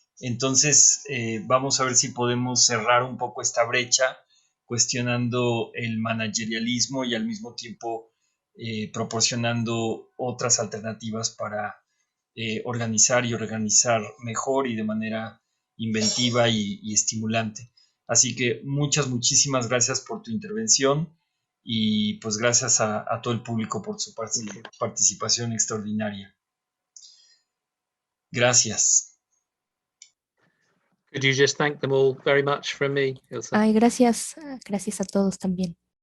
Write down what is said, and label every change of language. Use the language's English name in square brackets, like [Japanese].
[Spanish] Entonces, vamos a ver si podemos cerrar un poco esta brecha, cuestionando el managerialismo y al mismo tiempo proporcionando otras alternativas para organizar y organizar mejor y de manera inventiva y estimulante. Así que muchísimas gracias por tu intervención y pues gracias a todo el público por su participación extraordinaria. Gracias. [English] Could you just thank them all very much from me, Ilse? [Spanish] Ay, gracias a todos también.